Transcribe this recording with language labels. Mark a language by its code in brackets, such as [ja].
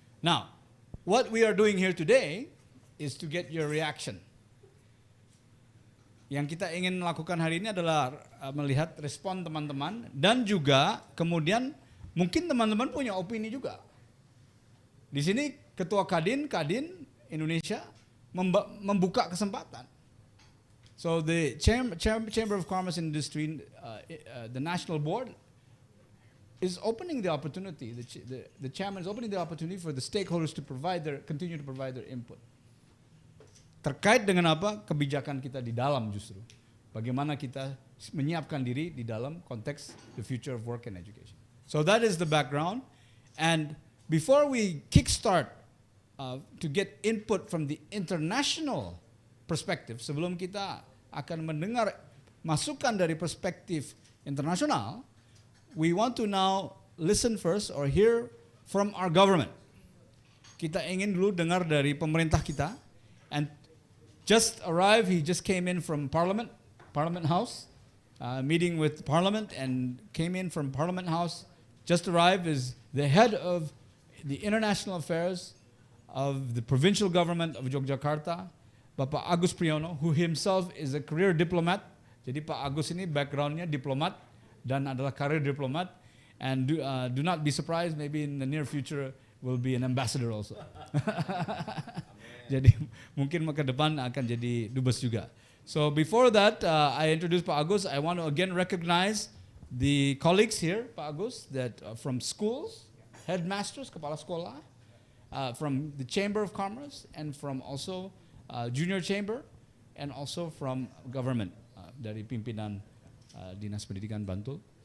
[en] Now, what we are doing here today is to get your reaction. [id] Yang kita ingin lakukan hari ini adalah melihat respon teman-teman dan juga kemudian mungkin teman-teman punya opini juga. Di sini Ketua Kadin Indonesia membuka kesempatan. [en] So the Chamber of Commerce and Industry, the National Board, is opening the opportunity. The chairman is opening the opportunity for the stakeholders to continue to provide their input. [id] Terkait dengan apa? Kebijakan kita di dalam justru. Bagaimana kita menyiapkan diri di dalam konteks [en] the future of work and education. So that is the background. And before we kickstart to get input from the international perspective, [id] sebelum kita akan mendengar masukan dari perspektif internasional, [en] we want to now listen first or hear from our government. [id] Kita ingin dulu dengar dari pemerintah kita. [en] And just arrived, he just came in from Parliament House, meeting with Parliament, and came in from Parliament House. Just arrived is the head of the international affairs of the provincial government of Yogyakarta, Bapak Agus Priyono, who himself is a career diplomat. [id] Jadi Pak Agus ini backgroundnya diplomat dan adalah career diplomat. [en] And do not be surprised, maybe in the near future will be an ambassador also. [id] Jadi mungkin ke depan akan jadi dubes juga. [en] So before that, I introduce Pak Agus. I want to again recognize the colleagues here, Pak Agus, that from schools, headmasters, [id] kepala sekolah, [en] from the Chamber of Commerce, and from also Junior Chamber, and also from government, [id] dari pimpinan Dinas Pendidikan Bantul.